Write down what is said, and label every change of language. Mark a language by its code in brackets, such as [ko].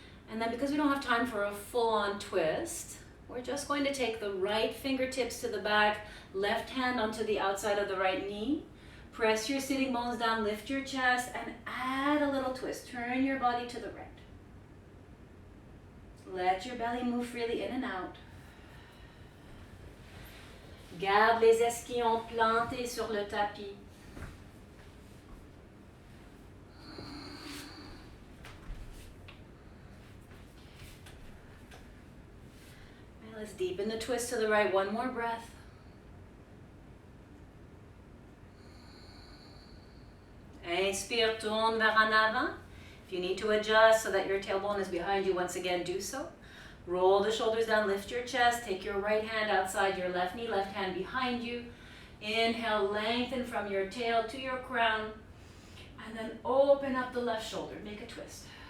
[en] And then because we don't have time for a full-on twist, we're just going to take the right fingertips to the back, left hand onto the outside of the right knee. Press your sitting bones down, lift your chest, and add a little twist. Turn your body to the right. Let your belly move freely in and out. [fr] Garde les ischions plantés sur le tapis. [en] And let's deepen the twist to the right. One more breath. [fr] Inspire, tourne vers en avant. [en] If you need to adjust so that your tailbone is behind you, once again, do so. Roll the shoulders down, lift your chest, take your right hand outside your left knee, left hand behind you. Inhale, lengthen from your tail to your crown, and then open up the left shoulder, make a twist.